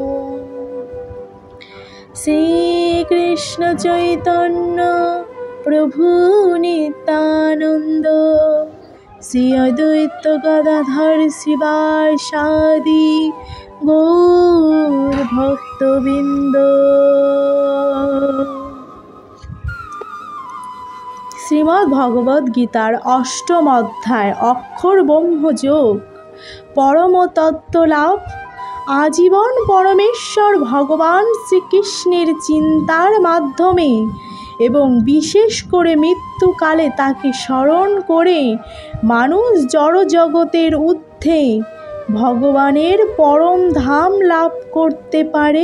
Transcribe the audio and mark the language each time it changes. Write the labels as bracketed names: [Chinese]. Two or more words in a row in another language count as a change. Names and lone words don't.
[Sanskrit] श्रीकृष्ण चैतन्य प्रभु नित्यानंद श्री अद्वैत गदाधर शिवासादि गौर भक्तबिंद। [Bangla] শ্রীমদ্ ভগবদ গীতার অষ্টম অধ্যায় অক্ষর ব্রহ্মযোগ পরম তত্ত্ব লাভ। আজীবন পরমেশ্বর ভগবান শ্রীকৃষ্ণের চিন্তার মাধ্যমে এবং বিশেষ করে মৃত্যুকালে তাকে স্মরণ করে মানুষ জড়জগতের ঊর্ধ্বে ভগবানের পরম ধাম লাভ করতে পারে।